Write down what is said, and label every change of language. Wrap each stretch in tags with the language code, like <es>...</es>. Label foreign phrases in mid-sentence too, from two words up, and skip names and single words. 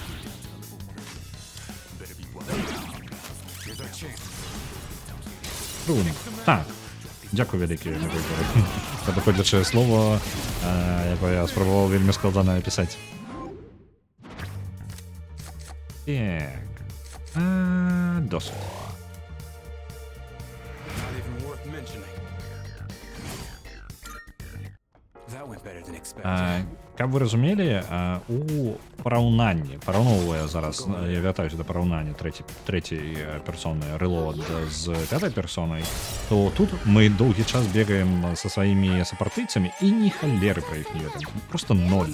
<be>Так, дзякую вялікі падыходзячае слово, якое я спрабаваў вельмі складана напісаць.</be> <uk>Так. Досить.</uk> <en>Not even worth mentioning. That went better than expected.</en> <be>Каб вы разумелі, у параўноўвае зараз, я вяртаюся да параўнання трэцяй персоны Reload з пятай персонай, то тут мы доўгі час бегаем са сваімі сапартыйцамі і ні халеры пра іх не ведаем. Просто ноль.</be>